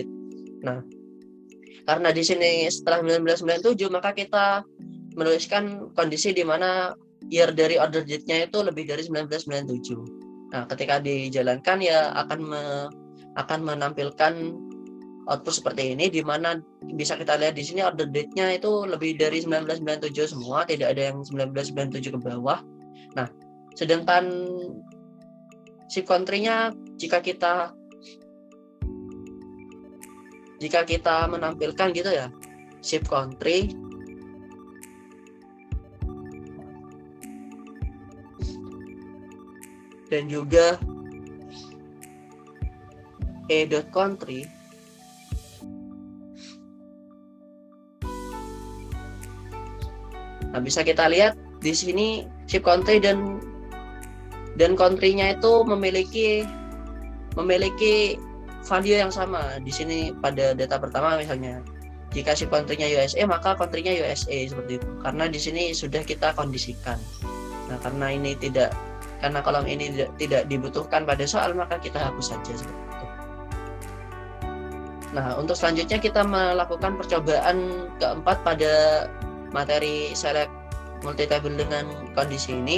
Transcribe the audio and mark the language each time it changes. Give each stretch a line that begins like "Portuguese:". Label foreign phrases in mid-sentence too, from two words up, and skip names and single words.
Indonesian: Nah, karena di sini setelah 1997, maka kita menuliskan kondisi di mana year dari
English: order date-
Indonesian: nya itu lebih dari 1997. Nah, ketika dijalankan ya akan menampilkan output seperti ini, di mana bisa kita lihat di sini
English: order date-
Indonesian: nya itu lebih dari 1997 semua, tidak ada yang 1997 ke bawah. Nah, sedangkan
English: ship country-
Indonesian: nya jika kita menampilkan gitu ya,
English: ship country
Indonesian: dan juga e.country, nah bisa kita lihat di sini
English: ship country
Indonesian: dan country-nya itu memiliki value yang sama. Di sini pada data pertama misalnya, jika
English: ship country-
Indonesian: nya USA, maka country-nya USA seperti itu. Karena di sini sudah kita kondisikan. Nah, karena kolom ini tidak dibutuhkan pada soal, maka kita hapus saja seperti itu. Nah, untuk selanjutnya kita melakukan percobaan keempat pada materi
English: select multi table
Indonesian: dengan kondisi ini.